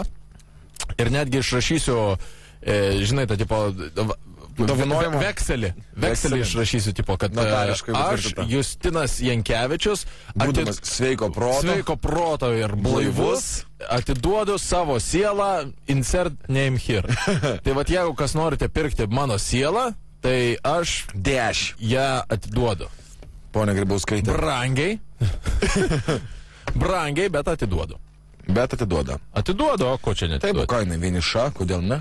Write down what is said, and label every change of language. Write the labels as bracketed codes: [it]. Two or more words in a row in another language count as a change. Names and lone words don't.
[lt] Ir netgi išrašysiu, žinai, tą tipo... Vekselį išrašysiu, tipo, kad aš, Justinas Jankevičius, būdamas sveiko proto ir blaivus, atiduodu savo sielą, [en] insert name here. [lt] Tai vat, jeigu kas norite pirkti mano sielą, tai aš ją atiduodu. Pone Grybauskaitė. Brangiai, bet atiduodu. Atiduodu, o ko čia net? Taip, ką jinai vieniša, kodėl ne?